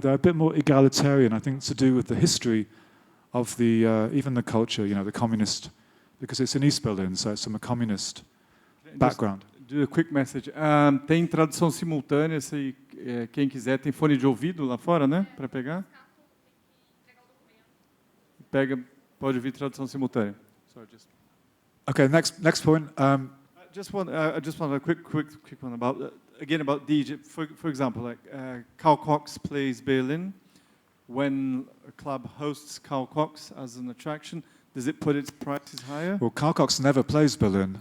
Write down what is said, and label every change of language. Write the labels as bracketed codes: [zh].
[en] They're a bit more egalitarian. I think to do with the history of the even the culture. You know, the communist, because it's in East Berlin, so it's from a communist background. Do a quick message. [pt] Tem tradução simultânea, se quem quiser tem fone de ouvido lá fora, né, para pegar. Pode ouvir tradução simultânea. [en] Sorry, just. Okay, next point. I just want a quick one about again about DJ. For example, like Carl Cox plays Berlin. When a club hosts Carl Cox as an attraction, does it put its prices higher? Well, Carl Cox never plays Berlin.